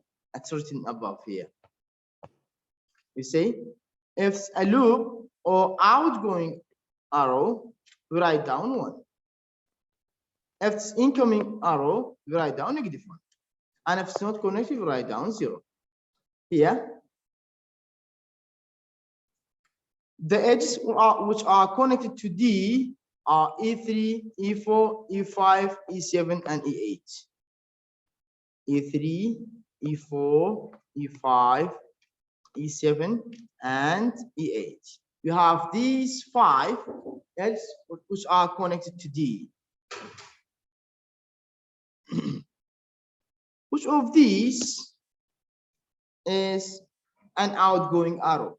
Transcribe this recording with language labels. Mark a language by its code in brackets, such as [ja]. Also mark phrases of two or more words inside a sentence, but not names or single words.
[en] That's written above here. We say if it's a loop or outgoing arrow, we write down 1. If it's incoming arrow, we write down -1. And if it's not connected, we write down 0. Here, the edges which are connected to D are E3, E4, E5, E7, and E8. E3, E4, E5, E7, and E8. You have these 5 edges which are connected to D. Which of these is an outgoing arrow?